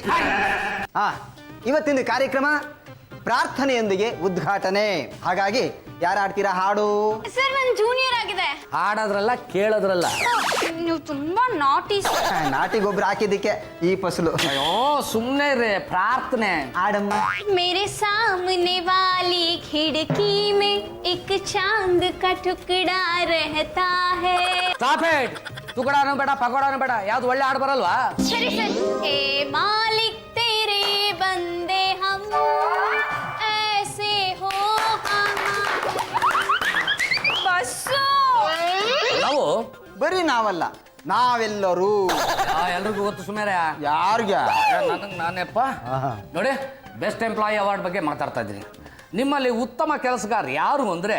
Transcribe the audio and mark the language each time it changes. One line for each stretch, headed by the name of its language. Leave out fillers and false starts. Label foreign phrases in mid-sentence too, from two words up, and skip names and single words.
Kannada: ಇವತ್ತಿನ ಕಾರ್ಯಕ್ರಮ ಪ್ರಾರ್ಥನೆಯೊಂದಿಗೆ ಉದ್ಘಾಟನೆ. ಹಾಗಾಗಿ ಯಾರು ಆಡ್ತೀರಾ ಹಾಡು? ಸರ್, ನಾನು ಜೂನಿಯರ್ ಆಗಿದೆ. ಹಾಡೋದ್ರಲ್ಲ, ಕೇಳೋದ್ರಲ್ಲ. ನೀವು ತುಂಬಾ ನಾಟಿ. ನಾಟಿಗೊಬ್ರು ಹಾಕಿದ್ದಕ್ಕೆ ಈ ಫಸಲು. ಅಯ್ಯೋ ಸುಮ್ಮನೆ ರೇ, ಪ್ರಾರ್ಥನೆ ಆಡಮ್ಮ.
Hindi: मेरे सामने वाली खिड़की में एक चांद का टुकड़ा रहता है.
English: stop it.
Kannada: ತುಕಡಾನು ಬೇಡ, ಪಕೋಡಾನು ಬೇಡ, ಯಾವ್ದು ಒಳ್ಳೆ ಹಾಡು ಬರಲ್ವಾ? ಸರಿ ಸರ್.
Hindi: ऐ मालिक तेरे बंदे हम ऐसे हो ಬಸ್ಸು.
Kannada: ನಾವು ಬರೀ ನಾವಲ್ಲ, ನಾವೆಲ್ಲರೂ. ಎಲ್ರಿಗೂ ಗೊತ್ತು ಸುಮೇರ. ಯಾರಿಗೆ? ನನಗೆ ನಾನೇಪ್ಪ. ನೋಡಿ,
English: best employee award
Kannada: ಬಗ್ಗೆ ಮಾತಾಡ್ತಾ ಇದ್ದೀನಿ. ನಿಮ್ಮಲ್ಲಿ ಉತ್ತಮ ಕೆಲಸಗಾರ ಯಾರು ಅಂದ್ರೆ